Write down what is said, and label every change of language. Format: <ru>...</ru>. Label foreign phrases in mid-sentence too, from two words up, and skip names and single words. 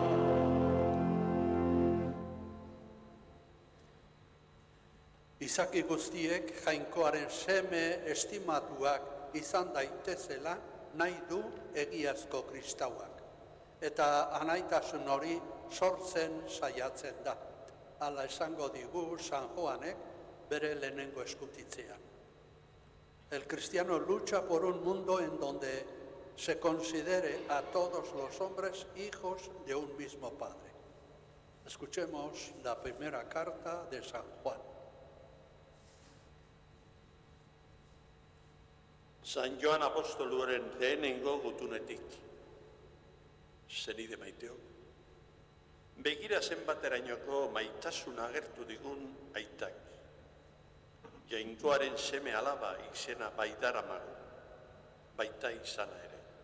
<eu>Izaki guztiek jainkoaren seme estimatuak izan daitezela nahi du egiazko kristauak. Eta anaitasun hori sortzen saiatzen da. Hala esango digu San Joanek bere lehenengo eskutitzean.</eu> <es>El cristiano lucha por un mundo en donde se considere a todos los hombres hijos de un mismo Padre. Escuchemos la primera carta de San Juan.</es> <eu>San Joan apostoluaren lehenengo gutunetik. Zenide maiteo, begira zenbaterainoko maitasuna agertu digun aitak. Jainkoaren seme alaba izena baidaramagu, baita izana ere.</eu>